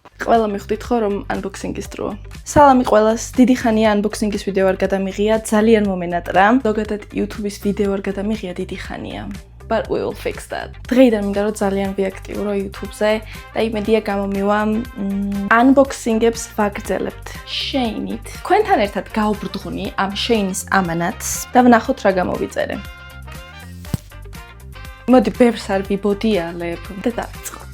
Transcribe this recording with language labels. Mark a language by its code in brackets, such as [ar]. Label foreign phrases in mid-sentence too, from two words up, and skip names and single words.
[ka] ყველა მიხვდით ხო რომ unboxing-ის დროა. სალამი ყველას, დიდი ხანია unboxing-ის ვიდეო არ გადამიღია, ძალიან მომენატრა. ზოგადად YouTube-ის ვიდეო არ გადამიღია დიდი ხანია. [en] But we will fix that. [ka] დღეიდან მინდა რომ ძალიან ვიაქტივრო YouTube-ზე და იმედია გამომივა unboxing-ებს ვაგრძელებთ Shein-ით. თქვენთან ერთად გავბრდღუნი ამ Shein-ის ამანათს და ვნახოთ რა გამოვიწერე. მოდი ბევრს არ ვიბოდიალებ და დავიწყოთ.